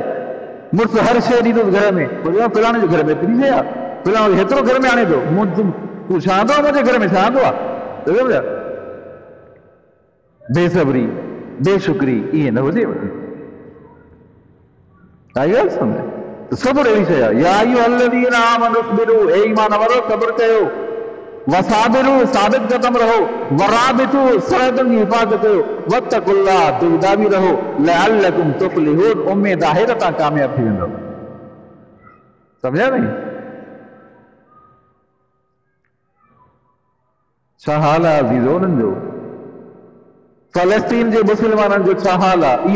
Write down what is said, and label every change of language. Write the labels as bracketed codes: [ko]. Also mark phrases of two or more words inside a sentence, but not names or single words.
[sd] मुड़ुस हर शइ ॾींदो घर में, फलाणे जे घर में एतिरी शइ आहे, फलाणो हेतिरो घर में आणे थो, तूं छा थो मुंहिंजे घर में छा थो आहे, सम्झा। बेसब्री बेशुक्री ईअं न हुजे। आई ॻाल्हि सम्झ, सब्र अहिड़ी शइ आहे। [ar] يا أيها الذين آمنوا اصبروا, [sd] हे ईमान वारो सब्र कयो, वसाबिरू साबित कदम रहो, वराबितू सरहदनि जी हिफ़ाज़त कयो, वत्तकुल्लाह दुदाबी रहो, [ar] لعلكم تفلحون, [sd] उम्मीद आहे त तव्हां कामयाब थी वेंदव। सम्झा नहीं? छा हाल आहे अज़ीज़ो उन्हनि जो, फ़लस्तीन जे मुस्लमाननि जो छा हाल आहे।